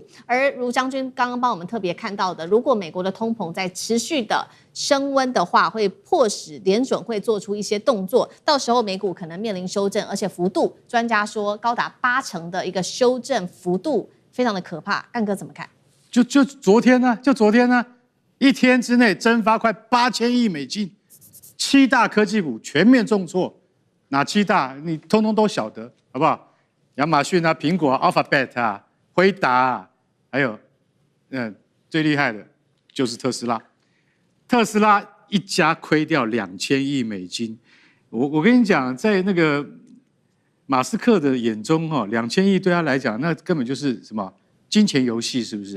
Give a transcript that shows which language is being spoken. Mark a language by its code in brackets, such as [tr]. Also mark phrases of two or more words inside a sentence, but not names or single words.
[zh] 而如將軍剛剛幫我們特別看到的，如果美國的通膨在持續的升溫的話，會迫使聯準會做出一些動作，到時候美股可能面臨修正，而且幅度，專家說高達80%的一個修正幅度，非常的可怕。幹哥怎麼看？就昨天呢，一天之內蒸發快8000億美金，7大科技股全面重挫，哪7大你通通都曉得，好不好？亞馬遜啊、蘋果啊、Alphabet 啊、輝達啊，還有最厲害的就是特斯拉，特斯拉一家虧掉2000億美金。我跟你講，在那個馬斯克的眼中，2000億對他來講，那根本就是什麼金錢遊戲，是不是？